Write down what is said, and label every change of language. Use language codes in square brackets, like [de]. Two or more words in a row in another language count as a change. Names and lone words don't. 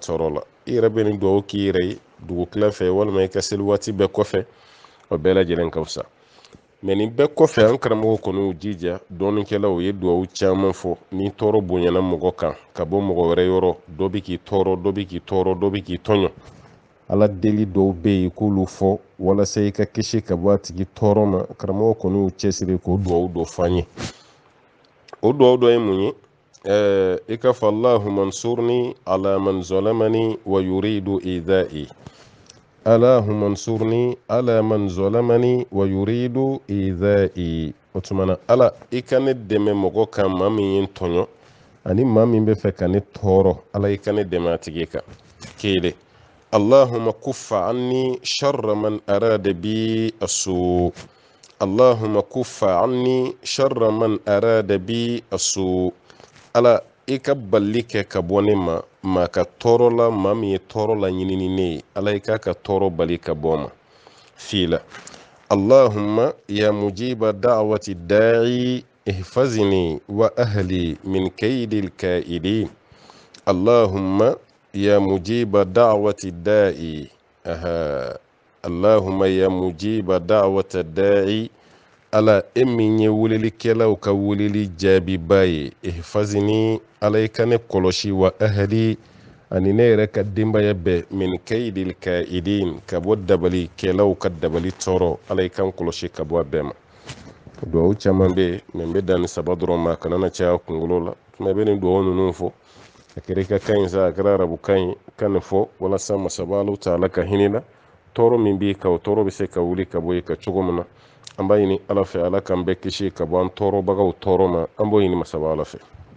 [bm] tɔɔrɔ la i yɛrɛ bɛ nin dugawu k'i yɛrɛ ye dugukila fɛ walima i ka seli waati bɛɛ kɔfɛ o bɛɛ lajɛlen ka fisa mɛ nin bɛɛ kɔfɛ an karamɔgɔ kɔni y'u jija dɔɔninkɛlaw u ye dugawu caman fɔ ni tɔɔrɔ bonyana mɔgɔ kan ka bɔ mɔgɔ wɛrɛ yɔrɔ dɔ bɛ k'i tɔɔrɔ dɔ bɛ k'i tɔɔrɔ dɔ bɛ k'i tɔɲɔ ala deli dɔw bɛ yen k'olu fɔ walasa i ka kisi ka bɔ a tigi tɔɔrɔ ma karamɔgɔ kɔni y'u cɛsiri k'o dugawu dɔ f'an ye o dugawu dɔ ye mun ye i ka fɔ [ar] اللهم انصرني على من ظلمني ويريد إيذائي اللهم انصرني على من ظلمني ويريد إيذائي [bm] o tuma na ala i ka ne dɛmɛ mɔgɔ kan maa min ye n tɔɲɔ ani maa min bɛ fɛ ka ne tɔɔrɔ ala i ka ne dɛmɛ a tigi kan kelen [ar] اللهم كف عني شر من أراد بي سوءا اللهم كف عني شر من أراد بي سوءا [bm] ala i ka bali kɛ ka bɔ ne ma maa ka tɔɔrɔ la maa min ye tɔɔrɔ la ɲinini ne ye ala i ka tɔɔrɔ bali ka bɔ ma fila [ar] اللهم يا مجيب دعوة الداعي احفظني وأهلي من كيد الكائدين اللهم يا مجيب دعوة الداعي اللهم يا مجيب دعوة الداعي [bm] ala e min ye welelikɛlaw ka weleli jaabiba ye ihfazni ala i ka ne kɔlɔsi [ar] وأهلي [bm] ani ne yɛrɛ ka denbaya bɛɛ [ar] من كيد الكائدين [bm] ka bɔ dabalikɛlaw ka dabali tɔɔrɔ ala i kan kɔlɔsi ka bɔ a bɛɛ ma duwawu caman bɛ yen bɛ dan ni saba dɔrɔn ma kana na caya kunkolo la tuma bɛ nin duwawu ninnu fɔ a kɛra i ka kan in sa a kɛra arabu kan in ka nin fɔ walasa masaba Alahu taala ka hinɛ la tɔɔrɔ min b'i kan o tɔɔrɔ bɛ se ka wuli ka bɔ i kan cogo min na an b'a ɲini Ala fɛ Ala k'an bɛɛ kisi ka bɔ an tɔɔrɔbagaw tɔɔrɔ ma an b'o ɲini masaba Ala fɛ.